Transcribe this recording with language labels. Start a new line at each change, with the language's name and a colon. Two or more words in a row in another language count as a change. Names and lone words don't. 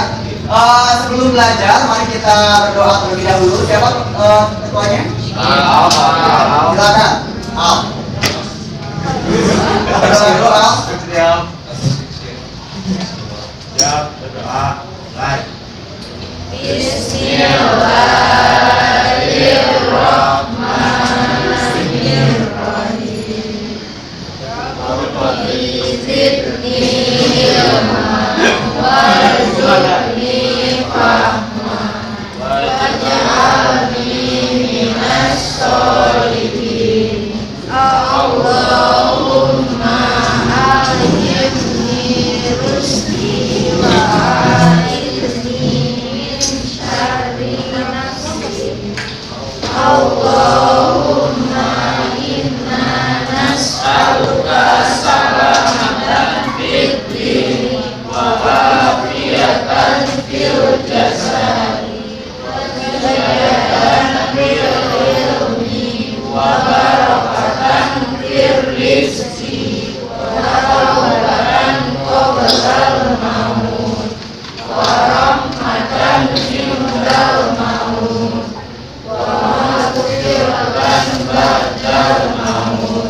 Indonesian: Sebelum belajar, mari kita berdoa terlebih dahulu. Siapa ketuanya? Silakan. Al. Berdoa dulu, Al. Siap, berdoa. Baik.
Arabic: بسم الله الرحمن الرحيم. رب زدني علما وارزقني فهما واجعلني من الصالحين. اللهم ألهمني رشدي وأعذني من شر نفسي. اللهم إنا نسألك سلامة في الدين و عافية في الجسد وزيادة في العلم وبركة في الرزق وتوبة قبل الموت ورحمة عند الموت ومغفرة بعد الموت.